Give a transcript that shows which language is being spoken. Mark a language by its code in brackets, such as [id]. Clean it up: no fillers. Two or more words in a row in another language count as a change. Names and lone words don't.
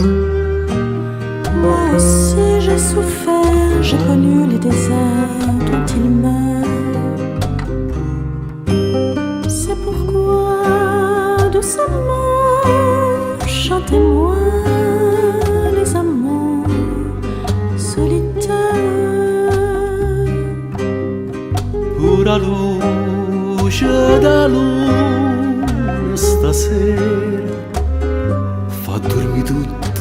[fr] Moi aussi j'ai souffert, j'ai connu les déserts dont il meurt. C'est pourquoi doucement chantez-moi les amants solitaires. [it] Pura luce da luna stasera fa dormire tutti